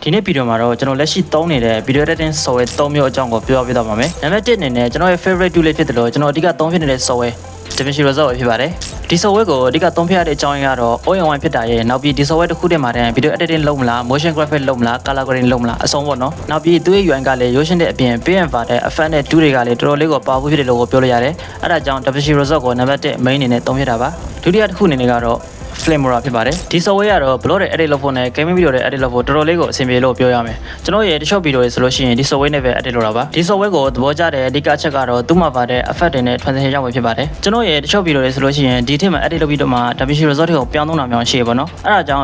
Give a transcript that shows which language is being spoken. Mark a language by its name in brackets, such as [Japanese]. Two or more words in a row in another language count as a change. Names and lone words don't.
[Burmese] ဒီနေ့ဗီဒီယိုမှာတော့ကျွန်တော်လက်ရှိသုံးနေတဲ့ [English] video editing software [Burmese] 3မျိုးအကြောင်းကိုပြောပြသွားပါမယ်။နံပါတ်1အနေနဲ့ကျွန်တော်ရဲ့ [English] favorite tool [Burmese] လေးဖြစ်တယ်လို့ကျွန်တော်အဓိကသုံးဖြစ်နေတဲ့ [English] software DaVinci Resolve [Burmese] ဖြစ်ပါတယ်။ဒီ software ကိုအဓိကသုံးဖြစ်ရတဲ့အကြောင်းရင်းကတော့ [English] all-in-one [Burmese] ဖြစ်တာရဲ့နောက်ပြီးဒီ software တစ်ခုတည်းမှာတည်း [English] video editing [Burmese] လုပ်မလား [English] motion graphic [Burmese] လုပ်မလား [English] color grading [Burmese] လုပ်မလားအဆုံးပေါ့နော်။နောက်ပြီးသူ့ရဲ့ UI ကလည်းရိုးရှင်းတဲ့အပြင် [English] pay and var [Burmese] တဲ့ effect နဲ့ tool တွေကလည်းတော်တော်လေးကို powerful ဖြစ်တယ်လို့ပြောလို့ရတယ်။အဲဒါကြောင့် DaVinci Resolve ကိုနံပါတ်1 main အနေနဲ့သုံးဖြစ်တာပါ။ဒုတိယတစ်ခုအနေနဲ့ကတော့Filmora ဖြစ်ပါတယ်ဒီ software ကတော့ blog တွေ edit လုပ်ဖို့နဲ့ [English] gaming video [Burmese] တွေ edit လုပ်ဖို့တော်တော်လေးကိုအဆင်ပြေလို့ပြောရမယ်ကျွန်တော်ရဲ့ [English] short video [Burmese] တွေဆိုလို့ရှိရင်ဒီ software နဲ့ပဲ edit လုပ်တာပါဒီ software ကိုသဘောကျတဲ့အဓိကအချက်ကတော့သူ့မှာပါတဲ့ effect တွေနဲ့ transition ရောက်မှာဖြစ်ပါတယ်ကျွန်တော်ရဲ့ [English] short video [Burmese] တွေဆိုလို့ရှိရင်ဒီထက်မှာ edit လုပ်ပြီးတော့မှ DaVinci Resolve ကိုပြောင်းသုံးတာမျိုးရှိရပါတော့အဲဒါကြောင့်